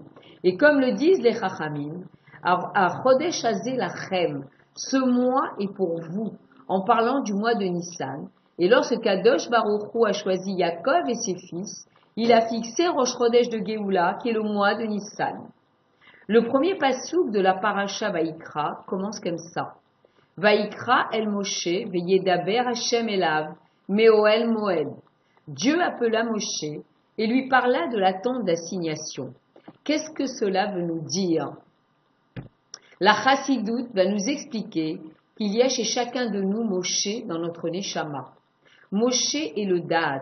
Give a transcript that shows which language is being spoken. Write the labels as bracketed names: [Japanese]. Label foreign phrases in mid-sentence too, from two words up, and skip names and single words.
[French] Et comme le disent les Chachamim, à [Hebrew] חודש הזה לכם, [French] ce mois est pour vous, en parlant du mois de Nissan. Et lorsque [Hebrew] קדוש ברוך הוא [French] a choisi Yaakov et ses fils, il a fixé [Hebrew] ראש חודש [French] de Géoula, qui est le mois de Nissan. Le premier passouk de la Parasha Vayikra commence comme ça. [Hebrew] ויקרא אל משה וידבר השם אליו מאהל מועד. [French] Dieu appela Moshe et lui parla de la tente d'assignation. Qu'est-ce que cela veut nous dire? La Chassidoute va nous expliquer qu'il y a chez chacun de nous Moshe dans notre Neshama. Moshe est le Da'at.